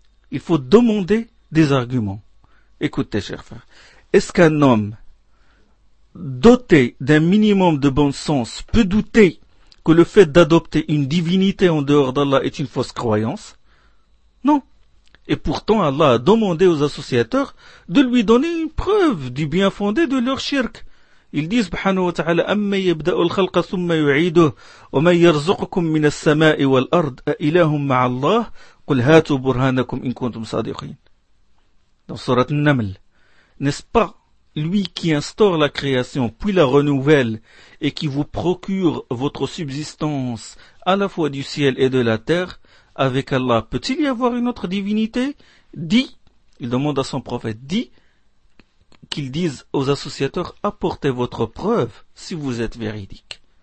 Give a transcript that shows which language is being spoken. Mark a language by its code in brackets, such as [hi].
[fr] Il faut demander des arguments. Écoutez, chers frères, est-ce qu'un homme doté d'un minimum de bon sens peut douter que le fait d'adopter une divinité en dehors d'Allah est une fausse croyance? Non. Et pourtant, Allah a demandé aux associateurs de lui donner une preuve du bien fondé de leur shirk. Ils disent, [ar] subhanahu wa ta'ala, أَمَّا يَبْدَأُ الْخَلْقَ ثُمَّ يُعِيدُهُ وَمَنْ يَرْزُقُكُمْ مِنَ السَّمَاءِ وَالْأَرْضِ أَإِلَهٌ مَعَ اللَّهِ قُلْ هَاتُوا بُرْهَانَكُمْ إِن كُنْتُمْ صَادِقِينَ. [fr] Dans Sourate An-Naml, n'est-ce pas lui qui instaure la création, puis la renouvelle, et qui vous procure votre subsistance à la fois du ciel et de la terre, avec Allah, peut-il y avoir une autre divinité? Dis, il demande à son prophète, dis qu'il dise aux associateurs, apportez votre preuve si vous êtes véridique.